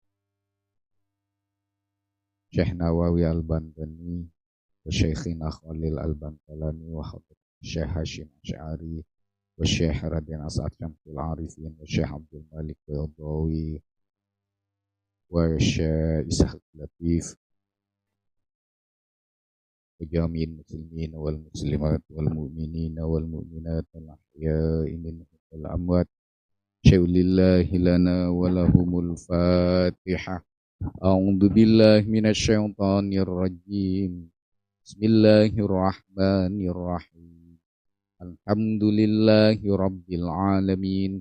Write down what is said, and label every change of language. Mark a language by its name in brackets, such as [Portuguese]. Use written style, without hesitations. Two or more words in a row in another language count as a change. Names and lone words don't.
[Arabic] Syekh Nawawi al-Bandani wa Syekhina Khalil al-Bantalani wa Syekh Hashim Asy'ari wa Syekh Raden As'ad Syamsul Arifin wa Syekh Abdul Malik Baydawi wa Syekh Ishaq Latif وجميع المسلمين والمسلمات والمؤمنين والمؤمنات الأحياء منهم والأموات شيء لله لنا ولهم الفاتحة. أعوذ بالله من الشيطان الرجيم. بسم الله الرحمن الرحيم. الحمد لله رب العالمين.